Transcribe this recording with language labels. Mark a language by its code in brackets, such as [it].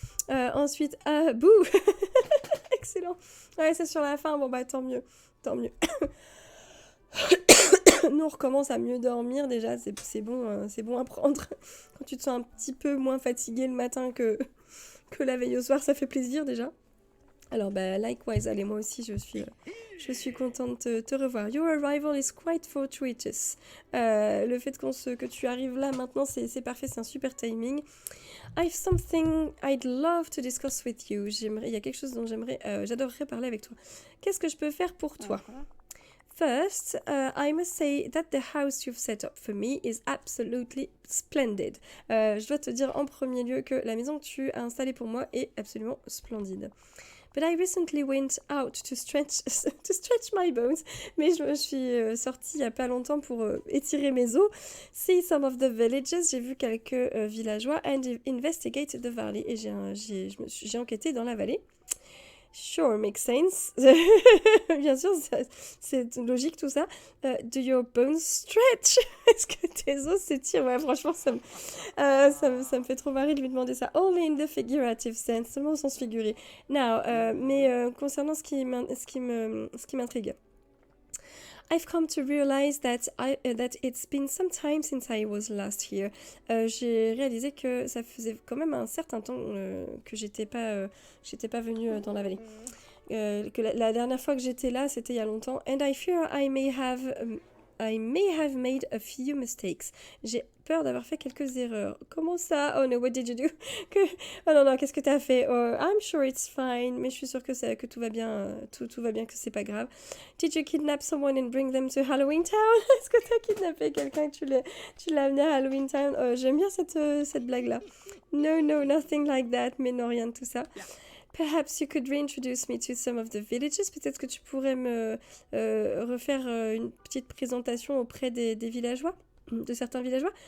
[fr] Ensuite, bouh. Excellent. Ouais, c'est sur la fin, bon bah tant mieux. Nous on recommence à mieux dormir déjà, c'est bon à prendre. Quand tu te sens un petit peu moins fatigué le matin que la veille au soir, ça fait plaisir déjà. Alors, bah, [en] likewise, [fr] allez, moi aussi, je suis contente de te revoir. [en] Your arrival is quite fortuitous. [fr] Le fait que tu arrives là, maintenant, c'est parfait, c'est un super timing. [en] I've something I'd love to discuss with you. [fr] Il y a quelque chose dont j'adorerais parler avec toi. Qu'est-ce que je peux faire pour toi? [en] First, I must say that the house you've set up for me is absolutely splendid. [fr] Je dois te dire en premier lieu que la maison que tu as installée pour moi est absolument splendide. [en] But I recently went out to stretch my bones. [fr] Mais je me suis sortie il n'y a pas longtemps pour étirer mes os. [en] See some of the villages. [fr] J'ai vu quelques villageois [en] and investigate the valley. [fr] Et j'ai enquêté dans la vallée. [en] Sure, makes sense. [fr] Bien sûr, c'est logique tout ça. [en] Do your bones stretch? [fr] Est-ce que tes os s'étirent? Ouais, franchement, ça me fait trop marrer de lui demander ça. [en] Only in the figurative sense, [fr] seulement au sens figuré. Now, concernant ce qui m'intrigue. [en] I've come to realize that it's been some time since I was last here. [fr] J'ai réalisé que ça faisait quand même un certain temps que j'étais pas venue dans la vallée. Que la dernière fois que j'étais là, c'était il y a longtemps. [en] And I fear I may have made a few mistakes. [fr] J'ai peur d'avoir fait quelques erreurs. Comment ça? [en] Oh no, what did you do? [fr] Oh non, qu'est-ce que t'as fait? [en] Oh, I'm sure it's fine. [fr] Mais je suis sûre que tout va bien. Tout va bien, que c'est pas grave. [en] Did you kidnap someone and bring them to Halloween Town? [fr] Est-ce que t'as kidnappé quelqu'un et tu l'as amené à Halloween Town? J'aime bien cette blague-là. [en] No, nothing like that. [fr] Mais non, rien de tout ça. [en] Perhaps you could reintroduce me to some of the villages. [fr] Peut-être que tu pourrais me refaire une petite présentation auprès des villageois, de certains villageois.